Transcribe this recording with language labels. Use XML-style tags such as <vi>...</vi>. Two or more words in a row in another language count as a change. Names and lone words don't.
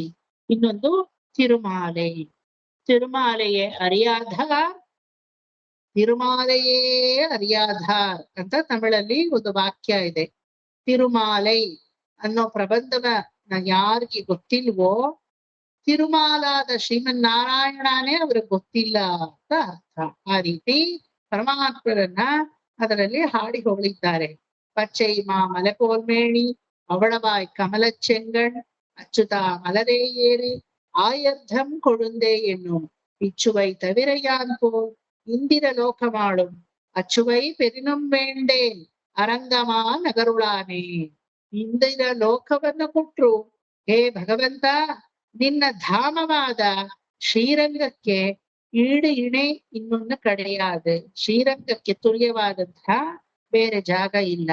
<kn>ಇನ್ನೊಂದು</kn> <ta>திருமாலையே அறியாதார்,</ta> <kn>ಅಂತ ತಮಿಳಲ್ಲಿ ಒಂದು ವಾಕ್ಯ ಇದೆ. ತಿರುಮಾಲೈ ಅನ್ನೋ ಪ್ರಬಂಧದ ಯಾರಿಗೆ ಗೊತ್ತಿಲ್ವೋ, ತಿರುಮಾಲಾದ ಶ್ರೀಮನ್ನಾರಾಯಣನೇ ಅವ್ರಿಗೆ ಗೊತ್ತಿಲ್ಲ ಅಂತ ಅರ್ಥ. ಆ ರೀತಿ ಪರಮಾತ್ಮರನ್ನ ಅದರಲ್ಲಿ ಹಾಡಿ ಹೊಗಳಿದ್ದಾರೆ.</kn> <ta>பச்சை மாமலபோல்மேனி அவளவாய் கமலச்செங்கண் அச்சுதா மலரே ஏறு ஆயர்தம் கொழுந்தே என்னும் இச்சுவை தவிர யான் போல் இந்திர லோகமாளும் அச்சுவை பெரினும் வேண்டேன் அரங்கமா நகருளானே</ta> <kn>ಇಂದಿರ ಲೋಕವನ್ನು ಕೊಟ್ರು ಹೇ ಭಗವಂತ ನಿನ್ನ ಧಾಮವಾದ ಶ್ರೀರಂಗಕ್ಕೆ ಈಡು ಇಣೆ ಇನ್ನೊಂದು ಕಡೆಯಾದ ಶ್ರೀರಂಗಕ್ಕೆ ತುಲ್ಯವಾದಂತಹ ಬೇರೆ ಜಾಗ ಇಲ್ಲ.</kn>